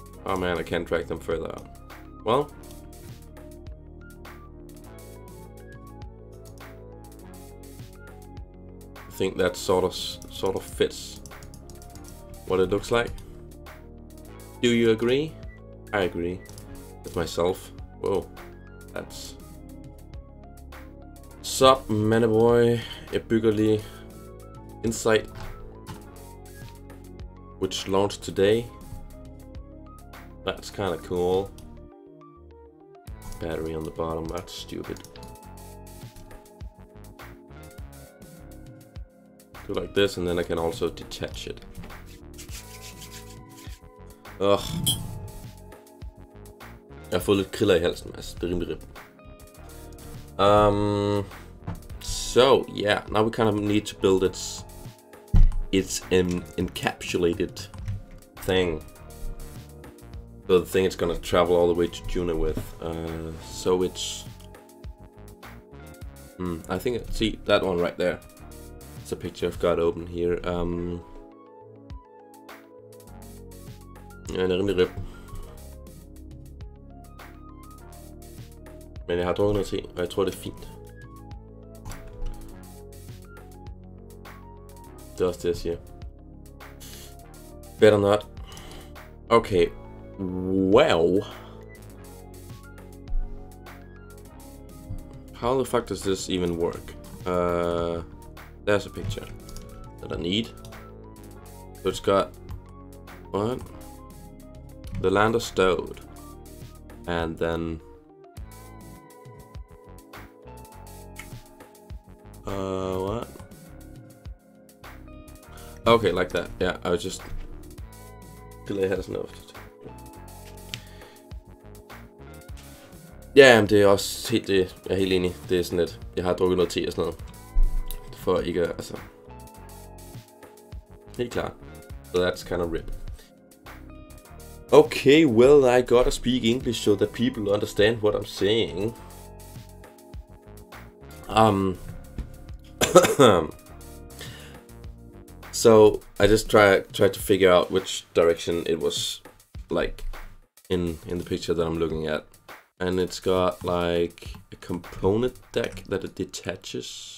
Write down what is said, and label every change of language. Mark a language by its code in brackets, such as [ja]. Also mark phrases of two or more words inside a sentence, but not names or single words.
[en] Oh man, I can't drag them further out. Well, I think that sort of fits what it looks like. Do you agree? I agree with myself. Whoa, that's sup, Maneboy. [da] Jeg bygger lige InSight, [en] which launched today. That's kind of cool. Battery on the bottom, that's stupid. Do like this, and then I can also detach it. Ugh. [da] Jeg har fået lidt kriller i halsen, altså. Det er rimelig rip. [en] So yeah, now we kind of need to build its encapsulated thing. So the thing it's gonna travel all the way to Duna with. So it's I think see that one right there. It's a picture I've got open here. [da] Ja, den er rimelig rip. Men jeg har drukket noget te, og jeg tror det er fint. Det er også det jeg siger. [en] Better not. Okay. Well. How the fuck does this even work? There's a picture that I need. So it's got what? The lander stowed, and then what? Okay, like that. Yeah, I was just delay has noticed. [da] Ja, men det er også helt det. Jeg er helt enig. Det er sådan lidt. Jeg har drukket noget te og sådan noget. For ikke altså. Helt klart. [en] So that's kind of rip. Okay, well, I gotta speak English so that people understand what I'm saying. So I just tried to figure out which direction it was like in the picture that I'm looking at, and it's got like a component deck that it detaches.